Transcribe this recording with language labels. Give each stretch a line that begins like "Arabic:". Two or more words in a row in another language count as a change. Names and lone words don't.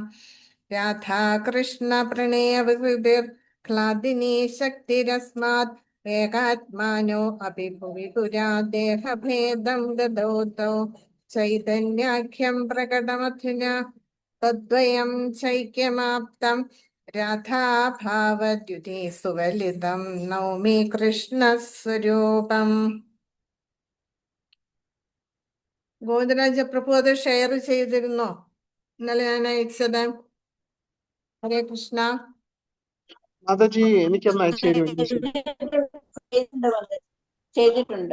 Sanskrit: राधाकृष्णप्रणयविर्क्लादिनी शक्तिरस्मात् एकात्मानो अपि भुवि पुरा देहभेदं ददौ तौ चैतन्याख्यं प्रकटमधुना तद्वयं चैक्यमाप्तं राधा भावद्युते सुवलितं नौमि कृष्णस्वरूपम्।
Malayalam: ഗോവിന്ദരാജ പ്രഭു അത് ഷെയർ ചെയ്തിരുന്നോ? ഇന്നലെ ഞാൻ അയച്ചത്.
Sanskrit: ഹരേ കൃഷ്ണ.
Malayalam: മാതാജി എനിക്കൊന്ന് അയച്ചു തരുമോ? ചെയ്തിട്ടുണ്ട്.